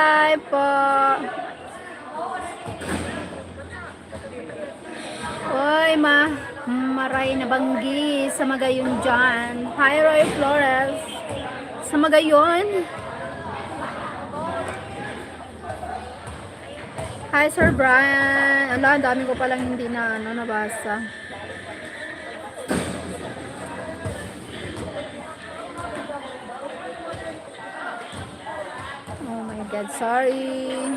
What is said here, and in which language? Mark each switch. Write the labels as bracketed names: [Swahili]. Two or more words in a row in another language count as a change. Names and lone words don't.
[Filipino] Hi po. [Bikol] Oy, Maray na Banggi sa Magayon dyan. Hi, Roy Flores. Sa Magayon. Hi, Sir Brian. [Filipino] Ala, ang dami ko palang hindi na nabasa. [English] Oh my God, sorry.